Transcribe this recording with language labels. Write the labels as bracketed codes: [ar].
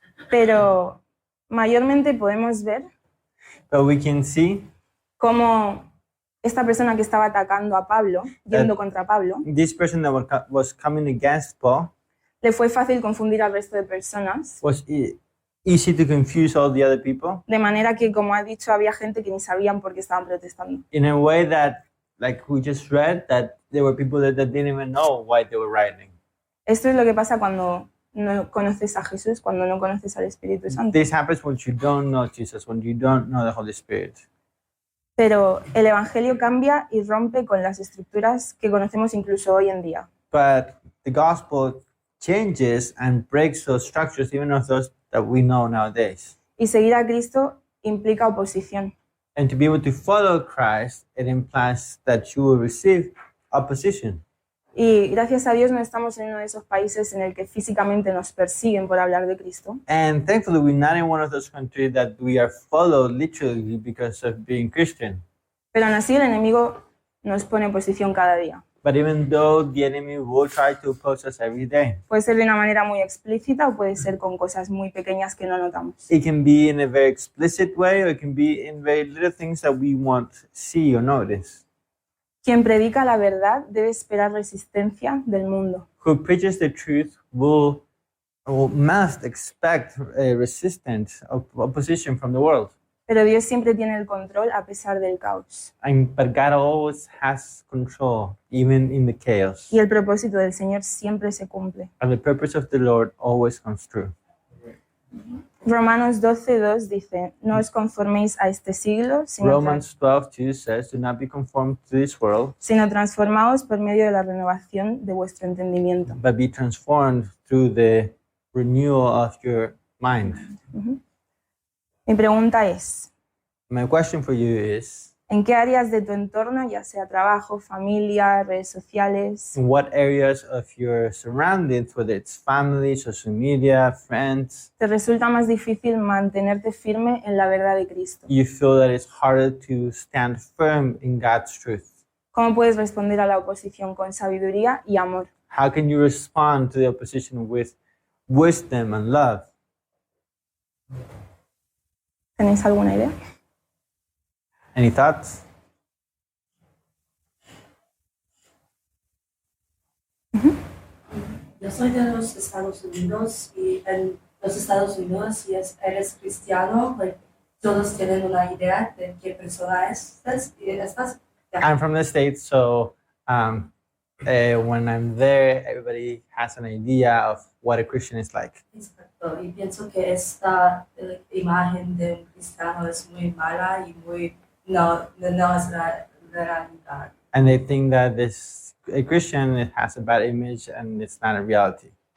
[es] pero mayormente podemos ver [en] But we can see [es] cómo esta persona que estaba atacando a Pablo, yendo contra Pablo, [en] this person that was coming against Paul [es] le fue fácil confundir al resto de personas, [en] was easy to confuse all the other people [es] de manera que, como ha dicho, había gente que ni sabían por qué estaban protestando. [en] in a way that, like we just read, that there were people that didn't even know why they were rioting. [es] Esto es lo que pasa cuando no conoces a Jesús, cuando no conoces al Espíritu Santo. [en] This happens when you don't know Jesus, when you don't know the Holy Spirit. [es] Pero el Evangelio cambia y rompe con las estructuras que conocemos incluso hoy en día. [en] But the gospel changes and breaks those structures, even of those that we know nowadays. [es] Y seguir a Cristo implica oposición. [en] And to be able to follow Christ, it implies that you will receive opposition. [es] Y gracias a Dios no estamos en uno de esos países en el que físicamente nos persiguen por hablar de Cristo, [en] And thankfully, we're not in one of those countries that we are followed literally because of being Christian. [es] pero aún así el enemigo nos pone oposición cada día. [en] But even though the enemy will try to oppose us every day, [es] Puede ser de una manera muy explícita o puede ser con cosas muy pequeñas que no notamos. [en] it can be in a very explicit way, or it can be in very little things that we won't see or notice. [es] Quien predica la verdad debe esperar resistencia del mundo. [en] Who preaches the truth must expect a resistance, opposition from the world. [es] Pero Dios siempre tiene el control a pesar del caos. [en] But God always has control, even in the chaos. [es] Y el propósito del Señor siempre se cumple. [en] And the purpose of the Lord always comes true. [es] Romanos 12:2 dice, no os conforméis a este siglo, [en] Romans 12:2 says, "Do not be conformed to this world, [es] sino transformaos por medio de la renovación de vuestro entendimiento. [en] but be transformed through the renewal of your mind." [es] Mi pregunta es, [en] My question for you is, [es] ¿en qué áreas de tu entorno, ya sea trabajo, familia, redes sociales, [en] in what areas of your surroundings, whether it's family, social media, friends, [es] te resulta más difícil mantenerte firme en la verdad de Cristo? [en] you feel that it's harder to stand firm in God's truth? [es] ¿Cómo puedes responder a la oposición con sabiduría y amor? [en] How can you respond to the opposition with wisdom and love? [es] ¿Tenéis alguna idea? [en] Any thoughts? [es] Yo soy de los Estados Unidos y en los Estados Unidos, si eres cristiano, like, todos tienen una idea de qué persona estás. [en] I'm from the States, so when I'm there, everybody has an idea of what a Christian is like. [es] Exacto. Y pienso que esta imagen de un cristiano es muy mala y muy no es la realidad. [en] And they think that a Christian it has a bad image and it's not a reality.